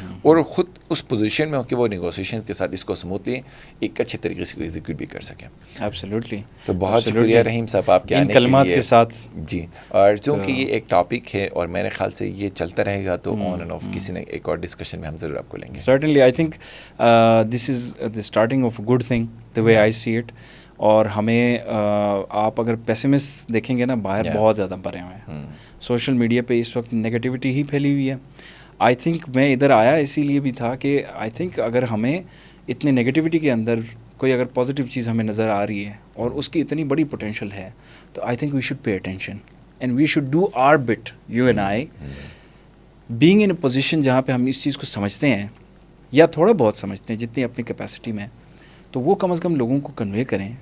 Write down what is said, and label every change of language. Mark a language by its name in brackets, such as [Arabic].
[Urdu] اور خود اس پوزیشن میں ہو کہ وہ نیگوسیشن کے ساتھ اس کو سموتھلی ایک اچھے طریقے سے ایگزیکیوٹ بھی کر سکیں. [English] Absolutely. [Urdu] تو بہت شکریہ رحیم صاحب آپ کے آنے کلمات کے ساتھ. جی, اور چونکہ یہ ایک ٹاپک ہے اور میرے خیال سے یہ چلتا رہے گا, تو آن اینڈ آف کسی نے ایک اور ڈسکشن میں ہم ضرور آپ کو لیں گے. [English] Certainly I think this is the starting of a good thing the way I see it. [Urdu] اور ہمیں آپ اگر پیسمسٹ دیکھیں گے نا, باہر بہت زیادہ بھرے ہوئے ہیں. سوشل میڈیا پہ اس وقت نگیٹیوٹی ہی پھیلی ہوئی ہے. [English] I think [Urdu] میں ادھر آیا اسی لیے بھی تھا کہ آئی تھنک اگر ہمیں اتنے نگیٹیوٹی کے اندر کوئی اگر پازیٹیو چیز ہمیں نظر آ رہی ہے اور اس کی اتنی بڑی پوٹینشیل ہے, تو [English] I think we should pay attention and we should do our bit, you and I being in a position [Urdu] جہاں پہ ہم اس چیز کو سمجھتے ہیں یا تھوڑا بہت سمجھتے ہیں جتنی اپنی کیپیسٹی میں, تو وہ کم از کم لوگوں کو کنوے کریں.